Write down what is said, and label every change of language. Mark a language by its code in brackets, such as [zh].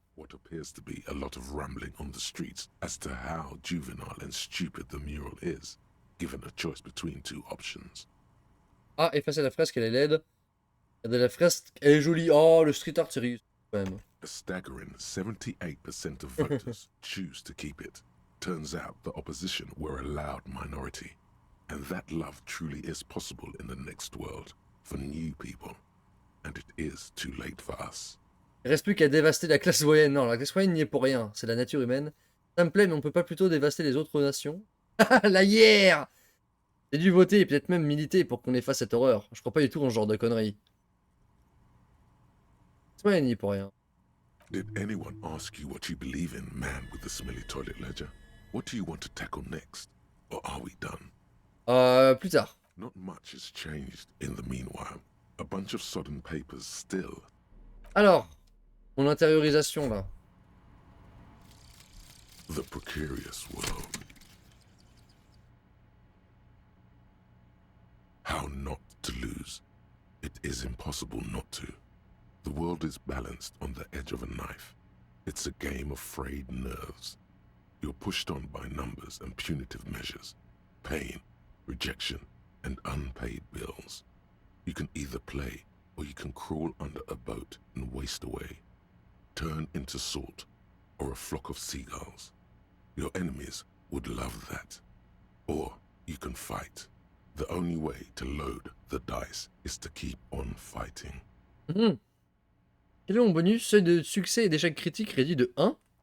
[en] What appears to be a lot of rambling on the streets as to how juvenile and stupid the mural is, given a choice between 2 options. [fr] Ah, effacer la fresque, elle est laide. Regardez la fresque, elle est jolie. Oh, le street art, c'est rigolo quand même. [en] A staggering 78% of voters choose to keep it. Turns out the opposition were a loud minority. And that love truly is possible in the next world, for new people. And it is too late for us. [fr] Il reste plus qu'à dévaster la classe moyenne. Non, la classe moyenne n'y est pour rien. C'est la nature humaine. Ça me plaît, mais on peut pas plutôt dévaster les autres nations? La hier! J'ai dû voter et peut-être même militer pour qu'on efface cette horreur. Je crois pas du tout en ce genre de conneries. La classe moyenne n'y est pour rien. [en] Did anyone ask you what you believe in, man with the smelly toilet ledger? What do you want to tackle next? Or are we done? [fr] Plus tard. [en] Not much has changed in the meanwhile. A bunch of sodden papers still. [fr] Alors, mon intériorisation là. [en] The precarious world. How not to lose. It is impossible not to. The world is balanced on the edge of a knife. It's a game of frayed nerves. You're pushed on by numbers and punitive measures. Pain, rejection, and unpaid bills. You can either play, or you can crawl under a boat and waste away. Turn into salt, or a flock of seagulls. Your enemies would love that. Or you can fight. The only way to load the dice is to keep on fighting. [fr] Quel est mon bonus? Seuil de succès et d'échec critique réduit de 1.